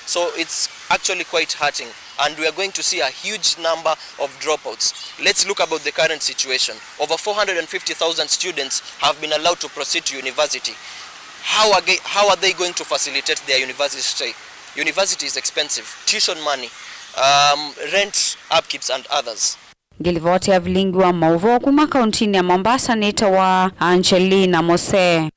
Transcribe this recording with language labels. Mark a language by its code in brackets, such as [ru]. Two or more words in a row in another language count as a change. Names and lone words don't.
[en] So it's actually quite hurting, and we are going to see a huge number of dropouts. Let's look about the current situation. Over 450,000 students have been allowed to proceed to university. How are they going to facilitate their university stay? University is expensive. Tuition money, rent upkeeps and others. [kam] Ngilivoti ya vilingi wa Maunyungunyisyo kuma Kauntini ya Mombasa nita wa Angelina Mose.